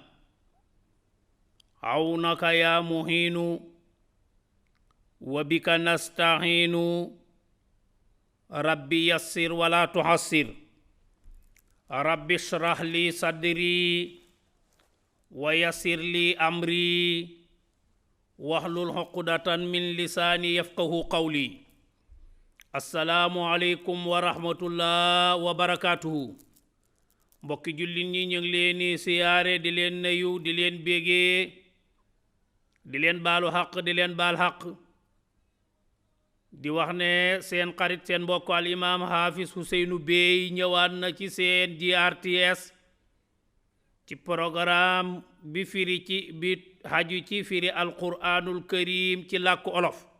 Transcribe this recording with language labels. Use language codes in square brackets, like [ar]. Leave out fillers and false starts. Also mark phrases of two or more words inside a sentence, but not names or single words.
[ar] عونك يا مهين وبك نستعين ربي يسر ولا تحسر رب اشرح لي صدري ويسر لي أمري واحلل عقدة من لساني يفقه قولي السلام عليكم ورحمة الله وبركاته [wo] mbokki jullit ñi ñu ngi leen di siyaare di leen nuyu di leen bégee di leen baalu xaq di leen baal xaq di wax ne seen xarit seen mbokk al imam Hafiz Ousseynou Bey ñëwaat na ci seen GRTS ci programme bi firi ci bi haju ci firi [ar] القرآن الكريم [wo] ci làkku olof